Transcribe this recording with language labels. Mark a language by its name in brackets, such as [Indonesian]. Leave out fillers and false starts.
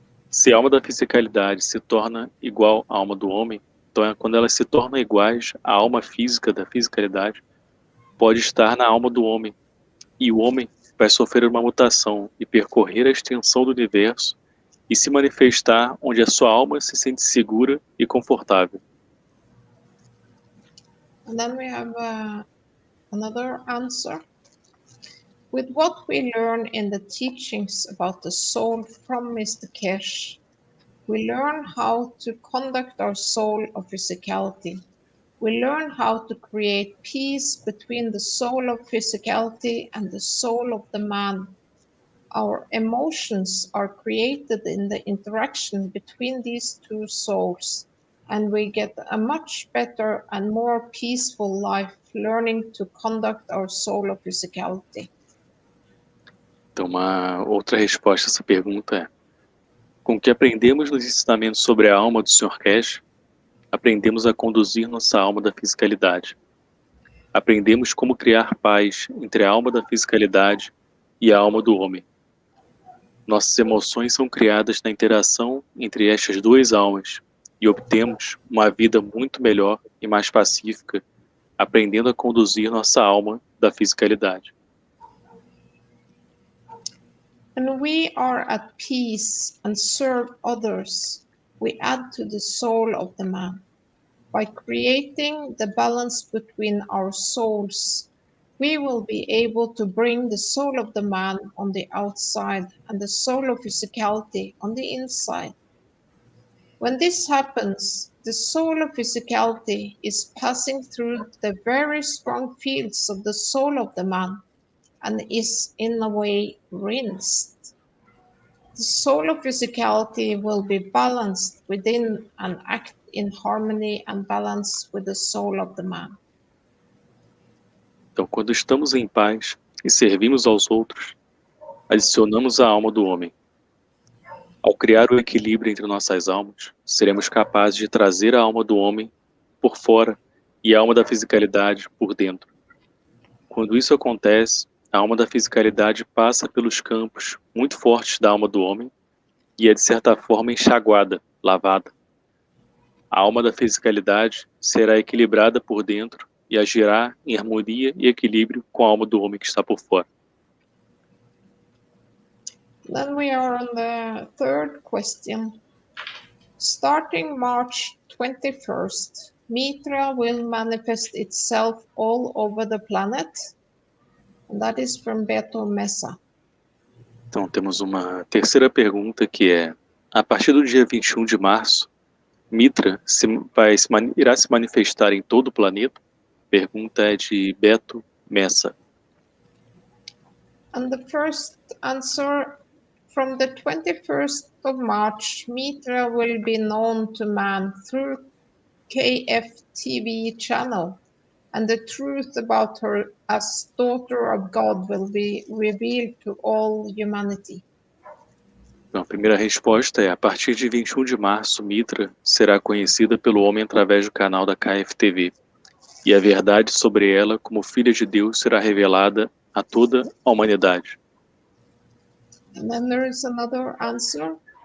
[Portuguese] Se a alma da fisicalidade se torna igual à alma do homem, então quando elas se tornam iguais, a alma física da fisicalidade pode estar na alma do homem, e o homem vai sofrer uma mutação e percorrer a extensão do universo e se manifestar onde a sua alma se sente segura e confortável. [English] And then we have another answer. With what we learn in the teachings about the soul from Mr. Kesh, we learn how to conduct our soul of physicality. We learn how to create peace between the soul of physicality and the soul of the man. Our emotions are created in the interaction between these two souls, and we get a much better and more peaceful life learning to conduct our soul of physicality. [Portuguese] Então, uma outra resposta a essa pergunta é: com o que aprendemos nos ensinamentos sobre a alma do Sr. Kesh, aprendemos a conduzir nossa alma da fisicalidade. Aprendemos como criar paz entre a alma da fisicalidade e a alma do homem. Nossas emoções são criadas na interação entre estas duas almas e obtemos uma vida muito melhor e mais pacífica, aprendendo a conduzir nossa alma da fisicalidade. [English] When we are at peace and serve others, we add to the soul of the man. By creating the balance between our souls, we will be able to bring the soul of the man on the outside and the soul of physicality on the inside. When this happens, the soul of physicality is passing through the very strong fields of the soul of the man and is in a way rinsed. The soul of physicality will be balanced within and act in harmony and balance with the soul of the man. [Portuguese] Então, quando estamos em paz e servimos aos outros, adicionamos a alma do homem. Ao criar o equilíbrio entre nossas almas, seremos capazes de trazer a alma do homem por fora e a alma da fisicalidade por dentro. Quando isso acontece, a alma da fisicalidade passa pelos campos muito fortes da alma do homem e é de certa forma enxaguada, lavada. A alma da fisicalidade será equilibrada por dentro e agirá em harmonia e equilíbrio com a alma do homem que está por fora. [English] Then we are on the third question. Starting March 21st, Mitra will manifest itself all over the planet. And that is from Beto Mesa. [Portuguese] Então temos uma terceira pergunta que é: a partir do dia 21 de março, Mitra irá se manifestar em todo o planeta? Pergunta é de Beto Messa. [English] And the first answer, from the 21st of March, Mitra will be known to man through KFTV channel, and the truth about her as daughter of God will be revealed to all humanity. [Portuguese] Então, a primeira resposta é: a partir de 21 de março, Mitra será conhecida pelo homem através do canal da KFTV, e a verdade sobre ela como filha de Deus será revelada a toda a humanidade. [English] And then there is another answer.